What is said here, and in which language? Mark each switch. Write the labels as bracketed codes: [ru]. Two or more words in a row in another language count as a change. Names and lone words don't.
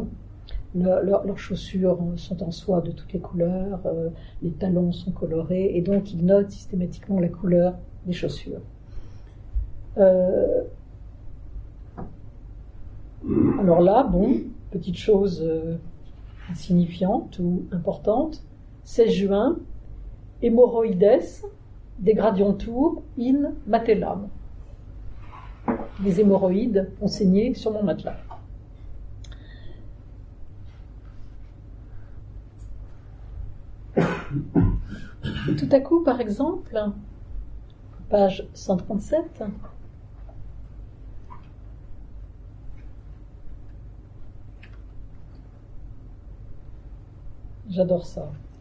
[fr] Leurs chaussures sont en soie de toutes les couleurs, les talons sont colorés, et donc ils notent systématiquement la couleur des chaussures. Alors là, bon, petite chose insignifiante ou importante, 16 juin, hémorroïdes, [la] degradiontur in matellam. [fr] Les hémorroïdes ont saigné sur mon matelas. Et tout à coup, par exemple, page 137, j'adore ça.